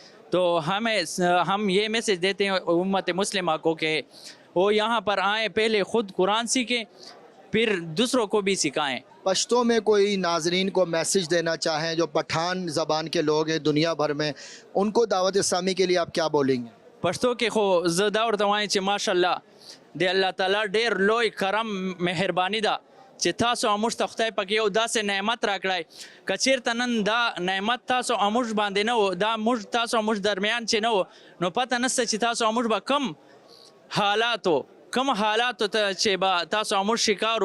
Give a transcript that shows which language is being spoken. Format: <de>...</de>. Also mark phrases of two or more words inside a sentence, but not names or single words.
<ur>تو ہم یہ میسج دیتے ہیں امت مسلمہ کو کہ وہ یہاں پر آئیں، پہلے خود قرآن سیکھیں، پھر دوسروں کو بھی سکھائیں۔ پشتو میں کوئی ناظرین کو میسج دینا چاہیں جو پٹھان زبان کے لوگ ہیں دنیا بھر میں، ان کو دعوت اسلامی کے لیے آپ کیا بولیں گے؟</ur> <ps>پښتو کې خو زه دا ورته وایم چې ماشاءالله د الله تعالی ډیر لوی کرم مهرباني ده چې تاسو موږ ته خدای پاک یو داسې نعمت راکړی، که چېرته نن دا نعمت تاسو موږ باندې نه و، دا موږ تاسو موږ درمیان چې نه و، نو پته نشته چې تاسو موږ به کم حالاتو ته چې به تاسو موږ شکارو.</ps>